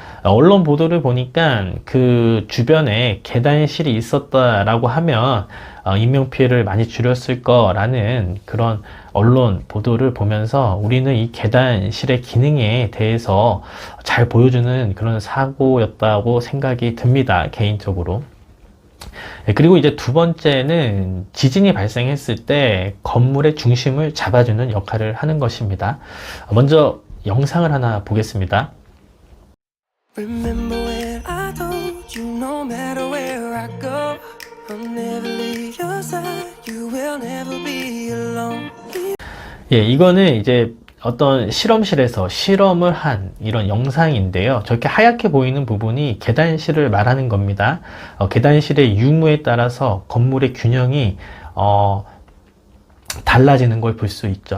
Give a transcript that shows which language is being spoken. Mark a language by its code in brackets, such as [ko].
[ko] 언론 보도를 보니까 그 주변에 계단실이 있었다라고 하면 인명피해를 많이 줄였을 거라는 그런 언론 보도를 보면서 우리는 이 계단실의 기능에 대해서 잘 보여주는 그런 사고였다고 생각이 듭니다, 개인적으로. 그리고 이제 두 번째는 지진이 발생했을 때 건물의 중심을 잡아주는 역할을 하는 것입니다. 먼저 영상을 하나 보겠습니다. [en] Remember when I told you no matter where I go, I'll never leave your side, you will never be alone. [ko] 예, 이거는 이제 어떤 실험실에서 실험을 한 이런 영상인데요. 저렇게 하얗게 보이는 부분이 계단실을 말하는 겁니다. 계단실의 유무에 따라서 건물의 균형이 달라지는 걸 볼 수 있죠.